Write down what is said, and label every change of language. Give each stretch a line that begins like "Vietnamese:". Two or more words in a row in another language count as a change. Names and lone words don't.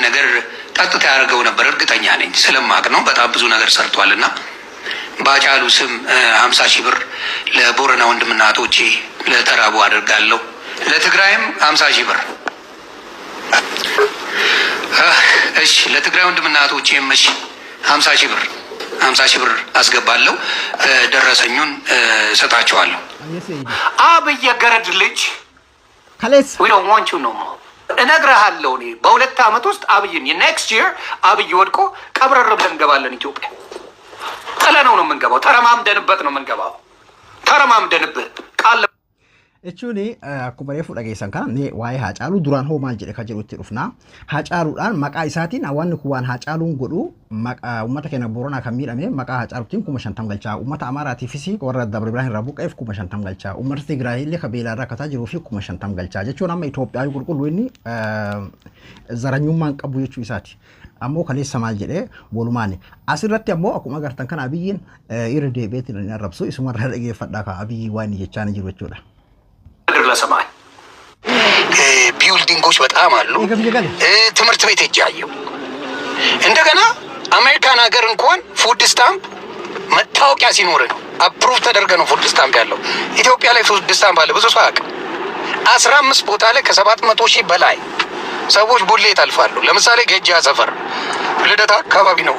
Amharic: ነገር ቀጥታ ያደረገው ነበር እርግጠኛ ነኝ። ስለማቅ ነው በጣም ብዙ ነገር ሰርቷልና በአጫሉ ስም 50 ሺህ ብር ለቦረና ወንድምና እህቶቼ ለተራቡ አድርጋለሁ። ለትግራይም 50 ሺህ ብር እሺ፣ ለትግራይ ወንድምና እህቶቼም እሺ 50 ሺህ ብር አስገባለሁ። ደረሰኙን ሰጣቸዋለሁ። አብይ የገረድ ልጅ ከሌስ
English: we don't want you no more
Amharic: እነግርሃለሁ። እኔ በ2 ዓመት ውስጥ አብይን
English: next year
Amharic: አብይ ወድቆ ቀብረር ብለን እንገባለን ኢትዮጵያ። ነው የምንገባው። ተረማምደንበት ነው የምንገባው። ተረማምደንበት ቃል
Oromo: Echuuni akkuma reefu dhageessan kana ne waa'ee Haacaaluu duraan hoo maal jedhe ka jedhutti dhufna. Haacaaluudhaan maqaa isaatiin hawaasni kun waan Haacaaluun godhu maqaa uummata keenya Booranaa kan miidhame maqaa Haacaaluutiin 50 galchaa uummata Amaaraatiifis warra Dabra Birhaan irraa buqqa'eef 50 galchaa uummata Tigraay illee ka beelaa irraa kataa jiruu fi 50 galchaa jechuun amma Itoophiyaa qulqulluu inni zaranyummaan qabu jechuu isaati. Ammoo kaleessa maal jedhee walumaan asirratti ammoo akkuma agartan kana Abiyyiin irra deebi'eetiin inni arrabsu isumarraa dhageeffadhaa ka Abiyyi waan jechaan jiru jechuudha.
Amharic: ለሰማይ ቢልዲንጎች በጣም አሉ ትምህርት ቤት እጃየው እንደገና አሜሪካን ሀገር እንኳን
English: food stamp
Amharic: መታወቂያ ሲኖር ነው አፕሩቭ ተደርገ ነው
English: food stamp
Amharic: ያለው ኢትዮጵያ ላይ ፉድ ስታምፕ አለ ብዙ ሰው ያውቅ 15 ቦታ ላይ ከ700,000 በላይ ሰዎች ቡሌ ይጠልፋሉ ለምሳሌ ገጃ ሰፈር ልደታ አካባቢ ነው